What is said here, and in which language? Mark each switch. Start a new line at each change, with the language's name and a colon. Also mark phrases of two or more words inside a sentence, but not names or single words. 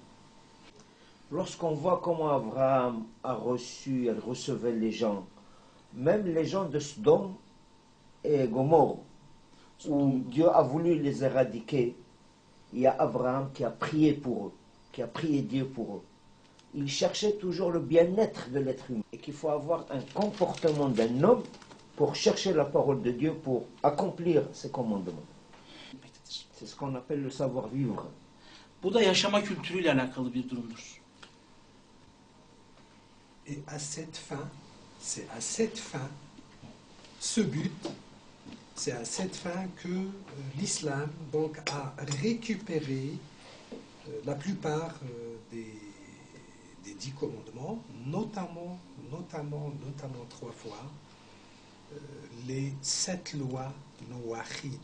French: Lorsqu'on voit comment Abraham a reçu, elle recevait les gens, même les gens de Sodome et Gomorrhe, où Dieu a voulu les éradiquer, il y a Abraham qui a prié pour eux, qui a prié Dieu pour eux. Il cherchait toujours le bien-être de l'être humain et qu'il faut avoir un comportement d'un homme pour chercher la parole de Dieu, pour accomplir ses commandements. C'est ce qu'on appelle le savoir-vivre.
Turkish: Bu da yaşama kültürüyle alakalı bir durumdur.
French: Et à cette fin, c'est à cette fin, ce but, C'est à cette fin que l'islam donc a récupéré la plupart des 10 commandements, notamment 3 fois, les 7 lois nouahides.